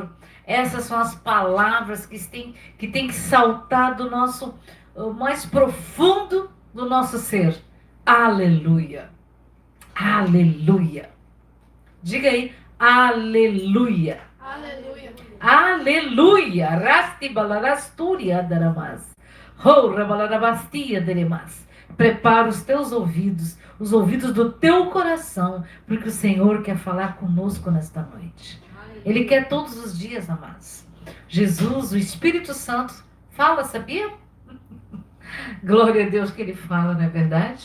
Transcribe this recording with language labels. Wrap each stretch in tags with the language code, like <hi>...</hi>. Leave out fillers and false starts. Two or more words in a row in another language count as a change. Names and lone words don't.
<pt>Essas são as palavras que tem que saltar do nosso, mais profundo do nosso ser. Aleluia, aleluia, diga aí, aleluia, Aleluia. aleluia, rasti balarasturia daramas, horra balarabastia deremas. Prepara os teus ouvidos, os ouvidos do teu coração, porque o Senhor quer falar conosco nesta noite. Ele quer todos os dias, amados. Jesus, o Espírito Santo, fala, sabia? Glória a Deus que ele fala, não é verdade?</pt>